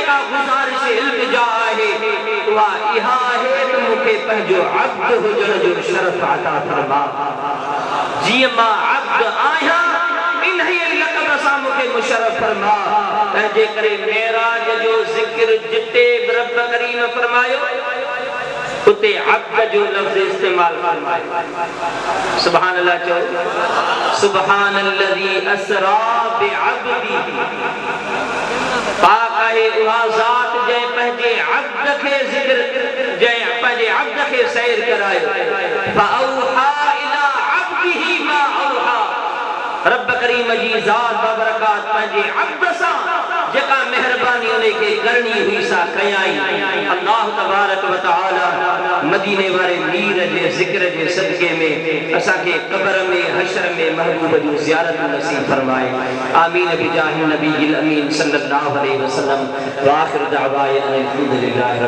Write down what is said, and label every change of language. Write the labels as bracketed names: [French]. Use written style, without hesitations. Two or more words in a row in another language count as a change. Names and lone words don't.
[Sindhi] का गुज़ारिश इल्तिजा आहे उहा इहा आहे त मूंखे पंहिंजो अब्द हुजण जो शरफ अता फरमा जीअं मां अब्द आहियां इन्हीअ लक़ब सां मूंखे मुशर्रफ फरमा तंहिंजे करे मेराज जो ज़िक्र जिते रब करीम फरमायो उते अब्द जो लफ्ज़ इस्तेमाल फरमायो [Arabic] سبحان الله [Sindhi] चओ [Arabic] سبحان الذي أسرى بعبدي [Sindhi] पाक आहे उहा ज़ात जंहिं पंहिंजे अब्द खे ज़िक्र जंहिं पंहिंजे अब्द खे सैर करायो [Arabic] فأوحى إلى عبده ما أوحى [Sindhi] रब करीम जी ज़ात बाबरकात पंहिंजे अब्द सां जेका मेहरबानी उनखे करणी हुई सा कयाई [Arabic] الله تبارك وتعالى [Sindhi] मदीने वारे मीर जे ज़िक्र जे सदके में असांखे क़ब्र में हशर में महबूब जी ज़ियारत नसीब फरमाए [Arabic] آمين بجاه النبي الأمين صلى الله عليه وسلم وآخر دعوانا الحمد لله.